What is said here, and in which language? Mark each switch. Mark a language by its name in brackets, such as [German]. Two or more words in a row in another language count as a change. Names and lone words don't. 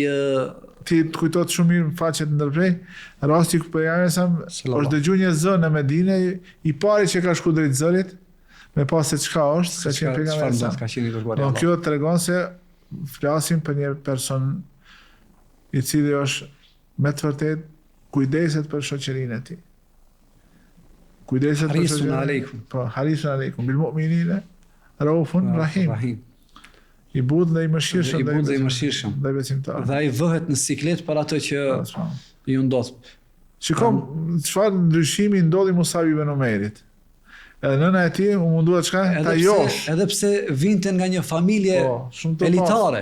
[Albanian] ti të kujtohet shumë mirë faqet ndërprej, rasti ku pejgamberi sa është dëgjuar një zë në Medinë, i pari që ka shku drejt zërit, me pas se çka është, ka qenë pejgamberi sa. Ka qenë i dërguar i Allahut. Kjo tregon se flasim për një person i cili është me të vërtet kujdeset për shoqërinë e tij. Kujdeset për shoqërinë. Aleikum. [Arabic] Po, حريص عليكم بالمؤمنين رؤوف رحيم. [Albanian] I budh dhe i mëshirshëm. Dhe besimtar. Dhe ai vëhet në siklet për atë që ju ndodh. Shikom çfarë ndryshimi ndodhi Musabi ibn Umerit. Edhe nëna e tij u mundua çka ta josh. Edhe pse vinte nga një familje elitare.